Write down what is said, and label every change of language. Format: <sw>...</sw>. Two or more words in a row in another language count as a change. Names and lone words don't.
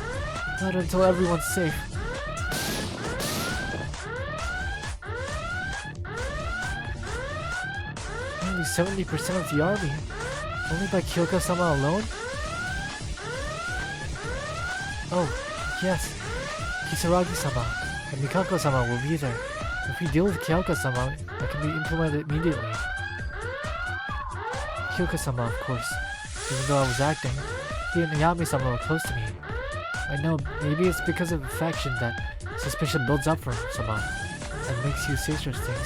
<en>Not until everyone's safe. Only 70% of the army. Only by Kyoko-sama alone? Oh, yes. Kisaragi-sama and Mikako-sama will be there. If we deal with Kyoko-sama, that can be implemented immediately. Kyoko-sama, of course. Even though I was acting, he and Ayame-sama were close to me. I know, maybe it's because of affection that suspicion builds up for Sama and makes you say such things.</en>